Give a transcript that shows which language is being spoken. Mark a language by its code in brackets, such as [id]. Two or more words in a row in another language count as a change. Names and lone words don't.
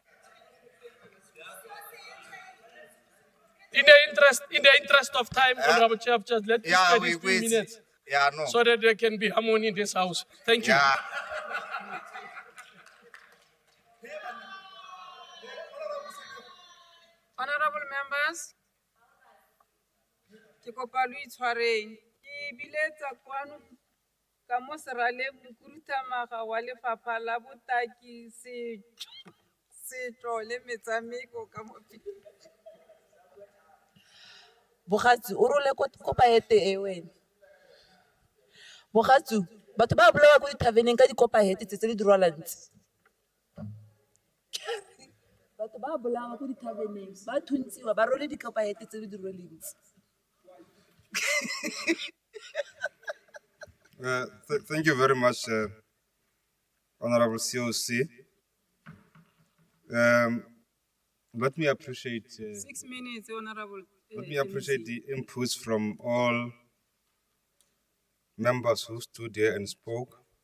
[en] In the interest of time, Honorable Chair of Chairs, let me spend these 3 minutes so that there can be harmony in this house. Thank you. Honorable members, [tn] ke kopa lo itshwareng. Ke biletsa kwano ka mo seraleng mokhuduthamaga wa lefapha la botaki setso le metshameko ka mo Bogatsu, o role kopa hete e wena. Bogatsu, batho ba bolawa ko di-taverneng ka dikopa hete tse di rwalang tse. Batho ba bolawa ko di-taverneng, ba thuntsiwa, ba role dikopa hete tse di rweleng tse. [en] Thank you very much, Honorable COC. Let me appreciate 6 minutes, Honorable. let me appreciate the inputs from all members who stood here and spoke.